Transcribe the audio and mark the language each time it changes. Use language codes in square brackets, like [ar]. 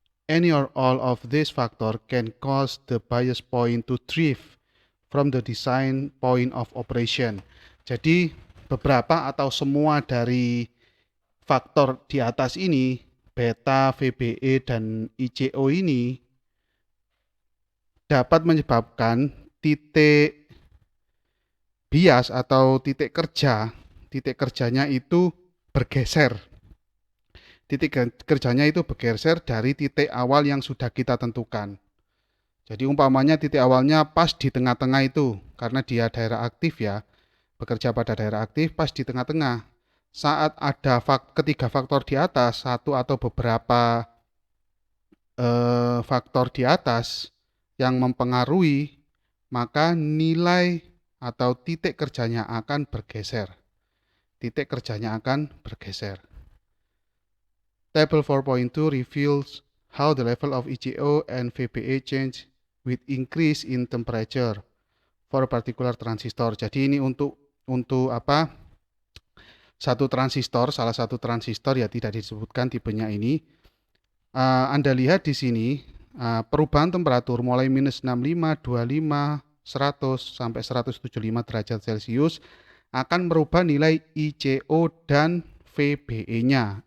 [en] Any or all of these factors can cause the bias point to drift from the design point of operation. [id] Jadi beberapa atau semua dari faktor di atas ini, beta, VBE, dan ICO ini dapat menyebabkan titik bias atau titik kerjanya itu bergeser. Titik kerjanya itu bergeser dari titik awal yang sudah kita tentukan. Jadi umpamanya titik awalnya pas di tengah-tengah itu, karena dia daerah aktif ya, bekerja pada daerah aktif, pas di tengah-tengah. Saat ada ketiga faktor di atas, satu atau beberapa faktor di atas yang mempengaruhi, maka nilai atau titik kerjanya akan bergeser. Titik kerjanya akan bergeser. [en] Table 4.2 reveals how the level of ICO and VBE change with increase in temperature for a particular transistor. [id] Jadi ini untuk apa? Salah satu transistor ya, tidak disebutkan tipenya ini. Anda lihat di sini perubahan temperatur mulai minus 65, 25, 100 sampai 175 derajat Celcius akan merubah nilai ICO dan VBE-nya.